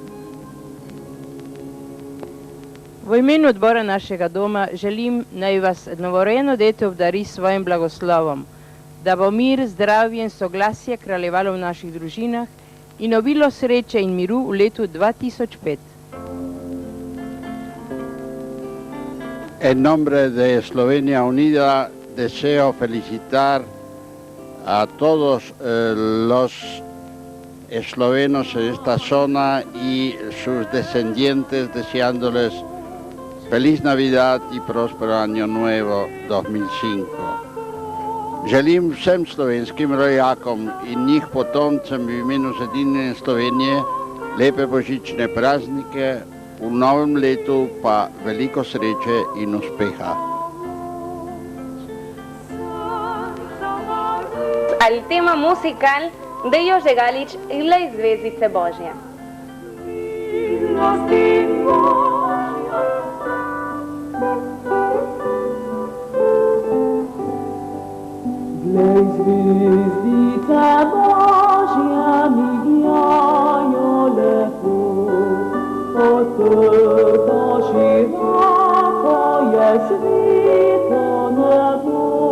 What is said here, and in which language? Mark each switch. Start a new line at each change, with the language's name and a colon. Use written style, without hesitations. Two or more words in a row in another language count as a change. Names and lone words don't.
Slovenian: V imenu odbora našega doma želim, naj vas novorojeno dete obdari s svojim blagoslovom, da bo mir, zdravje in soglasje kraljevalo v naših družinah in obilo sreče in miru v letu 2005.
Spanish: En nombre de Eslovenia Unida deseo felicitar a todos los eslovenos en esta zona y sus descendientes, deseándoles feliz Navidad y próspero Año Nuevo 2005.
Slovenian: Želim vsem slovenskim rojakom in njih potomcem v imenu Zedinjene Slovenije lepe božične praznike, v novem letu pa veliko sreče in uspeha.
Spanish: Al tema musical de Jože Galić i La zvezdice Božje.
Slovenian: Glej, zvezdica Božja migljajo lepo, od trga široko je sveto nebo.